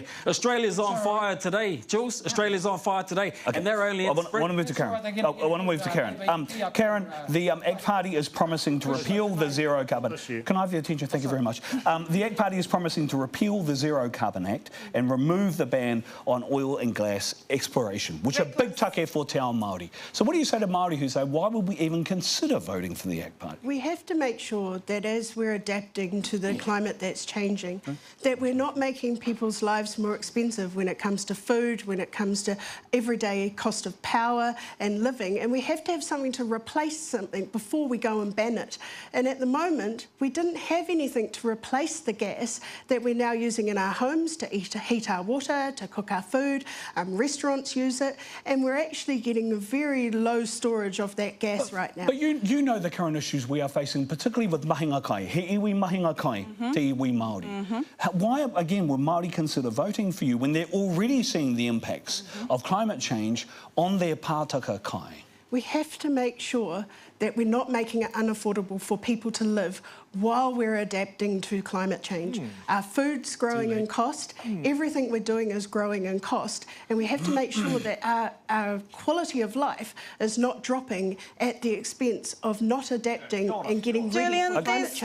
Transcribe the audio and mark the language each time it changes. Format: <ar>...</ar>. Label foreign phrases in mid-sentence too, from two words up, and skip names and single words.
<en>Australia's on fire today, Jules. Australia's on fire today, and they're only in spring. I want to move to Karen. I want to move to Karen. Karen, the ACT Party is promising to repeal the zero carbon. Can I have your attention? Thank you very much. The ACT Party is promising to repeal the Zero Carbon Act and remove the ban on oil and gas exploration, which are big take for</en> <mi>te ao Māori.</mi> <en>So what do you say to Māori who say, why would we even consider voting for the ACT Party? We have to make sure that as we're adapting to the climate that's changing, that we're not making people's lives more expensive when it comes to food, when it comes to everyday cost of power and living, and we have to have something to replace something before we go and ban it. And at the moment, we didn't have anything to replace the gas that we're now using in our homes to heat our water, to cook our food. Restaurants use it, and we're actually getting a very low storage of that gas right now. But you know the current issues we are facing, particularly with</en> <mi>mahinga kai, he iwi mahinga kai, te iwi Māori.</mi> <en>Why, again, would Māori consider voting for you when they're already seeing the impacts of climate change on their</en> <mi>pātaka kai?</mi> <en>We have to make sure that we're not making it unaffordable for people to live while we're adapting to climate change. Our food's growing in cost, everything we're doing is growing in cost, and we have to make sure that our quality of life is not dropping at the expense of not adapting and getting ready for climate change.</en>